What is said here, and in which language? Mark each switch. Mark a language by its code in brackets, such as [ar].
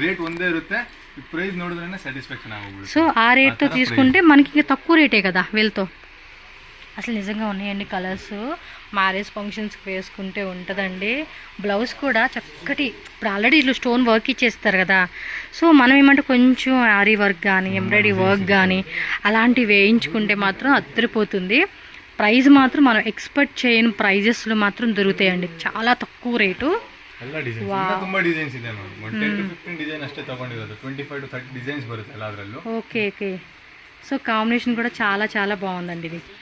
[kn] Rate ಒಂದೇ ಇರುತ್ತೆ, ಈ ಪ್ರೈಸ್ ನೋಡಿದ್ರೇನೆ ಸ್ಯಾಟಿಸ್ಫ್ಯಾಕ್ಷನ್ ಆಗೋಗುತ್ತೆ. [te] సో ఆ రేట్తో తీసుకుంటే మనకి ఇంకా తక్కువ రేటే కదా వీళ్ళతో. అసలు నిజంగా ఉన్నాయండి కలర్స్. మ్యారేజ్ ఫంక్షన్స్కి వేసుకుంటే ఉంటుందండి. బ్లౌజ్ కూడా చక్కటి, ఇప్పుడు ఆల్రెడీ ఇట్లా స్టోన్ వర్క్ ఇచ్చేస్తారు కదా. సో మనం ఏమంటే కొంచెం ఆరీ వర్క్ కానీ ఎంబ్రాయిడరీ వర్క్ కానీ అలాంటివి వేయించుకుంటే మాత్రం అద్దరిపోతుంది. ప్రైస్ మాత్రం మనం ఎక్స్పెక్ట్ చేయని ప్రైజెస్లో మాత్రం దొరుకుతాయండి, చాలా తక్కువ రేటు. [kn] ಎಲ್ಲ ಡಿಸೈನ್ಸ್ ತುಂಬಾ ಡಿಸೈನ್ಸ್ ಇದೆ ಮ್ಯಾಮ್. 10 to 15 ಡಿಸೈನ್ ಅಷ್ಟೇ ತಗೊಂಡಿರೋದು. 25 to 30 ಡಿಸೈನ್ಸ್ ಬರುತ್ತೆ ಎಲ್ಲದರಲ್ಲೂ. [te] ఓకే ఓకే, సో కాంబినేషన్ కూడా చాలా చాలా బాగుందండి ఇది.